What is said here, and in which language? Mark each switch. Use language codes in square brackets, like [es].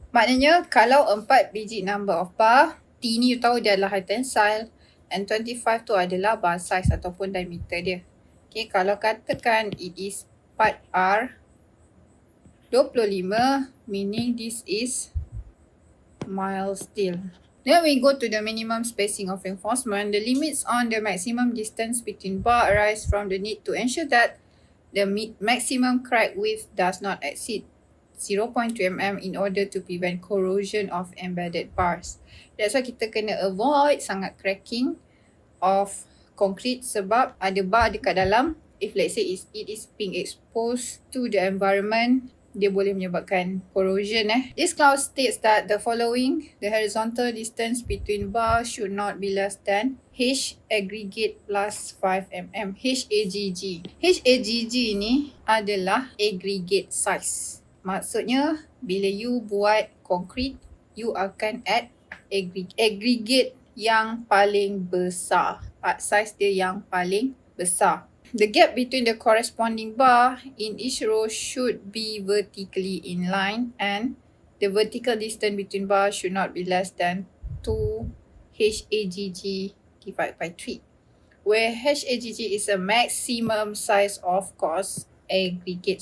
[ms] Maknanya kalau 4 biji number of bar, T ni you tahu dia adalah high tensile and 25 tu adalah bar size ataupun diameter dia. [en] Okay, [ms] kalau katakan [en] it is part R 25, meaning this is mild steel. Then we go to the minimum spacing of reinforcement. The limits on the maximum distance between bar arise from the need to ensure that the maximum crack width does not exceed 0.2 mm in order to prevent corrosion of embedded bars. That's why [ms] kita kena avoid sangat cracking of concrete sebab ada bar dekat dalam. [en] If let's say it is being exposed to the environment, [ms] dia boleh menyebabkan [en] corrosion. This clause states that the following, the horizontal distance between bars should not be less than H aggregate plus 5 mm. HAGG. [ms] HAGG ni adalah aggregate size. Maksudnya bila you buat concrete, you akan add aggregate yang paling besar. Part size dia yang paling besar. [en] The gap between the corresponding bar in each row should be vertically in line and the vertical distance between bars should not be less than 2 HAGG divided by 3. Where HAGG is a maximum size of course aggregate.